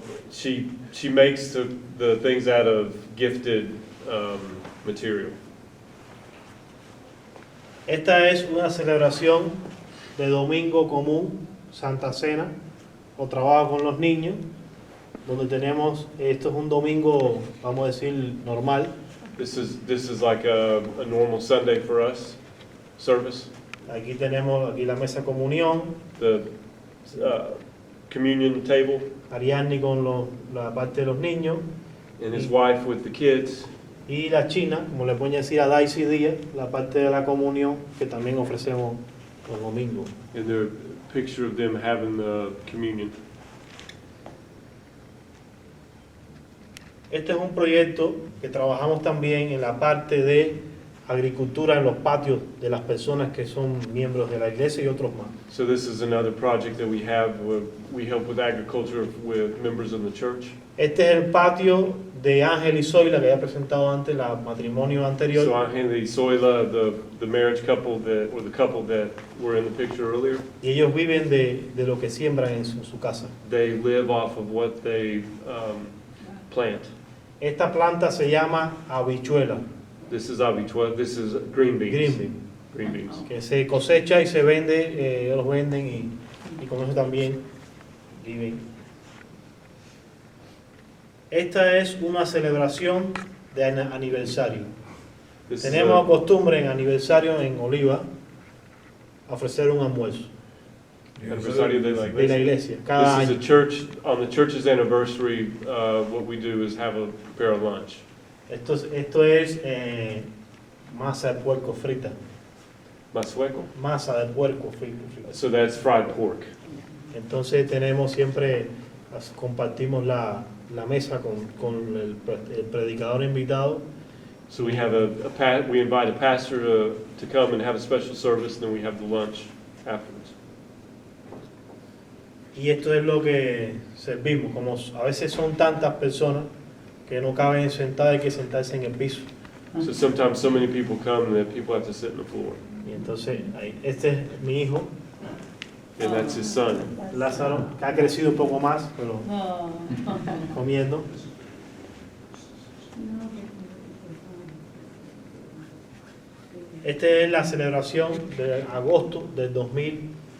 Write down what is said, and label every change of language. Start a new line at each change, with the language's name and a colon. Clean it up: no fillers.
English: She makes the things out of gifted material.
Spanish: Esta es una celebración de domingo común, Santa Cena, o trabajo con los niños, donde tenemos, esto es un domingo, vamos a decir, normal.
English: This is like a normal Sunday for us service.
Spanish: Aquí tenemos la mesa de comunión,
English: The communion table,
Spanish: Ariadne con la parte de los niños,
English: and his wife with the kids,
Spanish: y la china, como le pueden decir a Daisy Díaz, la parte de la comunión que también ofrecemos los domingos.
English: and their picture of them having the communion.
Spanish: Este es un proyecto que trabajamos también en la parte de agricultura en los patios de las personas que son miembros de la iglesia y otros más.
English: So this is another project that we have where we help with agriculture with members of the church.
Spanish: Este es el patio de Ángel y Zoila, que había presentado antes, el matrimonio anterior.
English: So Angel y Zoila, the marriage couple or the couple that were in the picture earlier,
Spanish: Y ellos viven de lo que siembran en su casa.
English: they live off of what they plant.
Spanish: Esta planta se llama habichuela,
English: This is habichuela, this is green beans. green bean, Green beans.
Spanish: que se cosecha y se vende, ellos los venden y con eso también viven. Esta es una celebración de aniversario.
English: This is
Spanish: Tenemos a- costumbre en aniversario en Oliva ofrecer un almuerzo Aniversario de la de la iglesia. iglesia cada
English: This is
Spanish: año.
English: a church, on the church's anniversary, what we do is prepare a lunch.
Spanish: Esto es masa de puerco frita, Masueco? masa de puerco frita.
English: So that's fried pork.
Spanish: Entonces tenemos siempre, compartimos la mesa con el predicador invitado,
English: So we have we invite a pastor to come and have a special service, and then we have the lunch afterwards.
Spanish: y esto es lo que servimos. Como a veces son tantas personas que no caben sentadas, hay que sentarse en el piso.
English: So sometimes so many people come that people have to sit on the floor.
Spanish: Y entonces, este es mi hijo,
English: And that's his son.
Spanish: Lázaro, que ha crecido un poco más, pero comiendo. Esta es la celebración de agosto del 2000